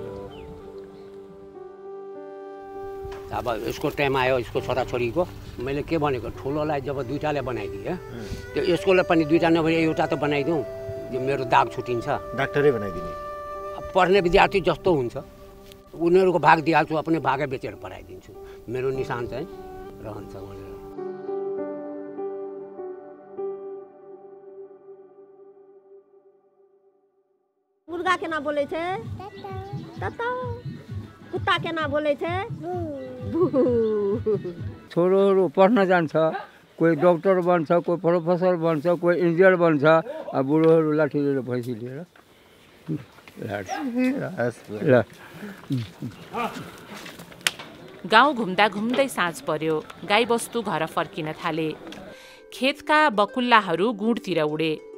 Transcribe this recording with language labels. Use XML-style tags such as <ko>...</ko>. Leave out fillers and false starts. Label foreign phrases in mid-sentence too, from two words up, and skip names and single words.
<ne>अब यसको टाइम आयो यसको छोराछोरीको, मैले के भनेको ठुलोलाई जब 2टाले बनाइदिएँ त्यो यसकोलाई पनि 2टा नभए एउटा त बनाइदिउँ, यो मेरो दाग छुटिन्छ। डाक्टरै बनाइदिने पढ्ने विद्यार्थी जस्तो हुन्छ उनीहरूको भाग दिइहाल्छु, अपने भागै बेचेर पढाइदिन्छु, मेरो निशान चाहिँ रहन्छ भनेर।</ne> <mai>मुर्गा केना बोले थे? तता। कुत्ता केना बोले थे?</mai> <ne>छोरोहरू पढ्न जान्छ, कोही डक्टर बन्छ, कोही प्रोफेसर बन्छ, कोही इन्जिनियर बन्छ। अब बुढोहरू लाठी लिएर भैँसी लिएर गाउँ घुम्दा घुम्दै साँझ पर्यो। गाईबस्तु घर फर्किन थाले। खेतका बकुल्लाहरू गुँडतिर उडे।</ne>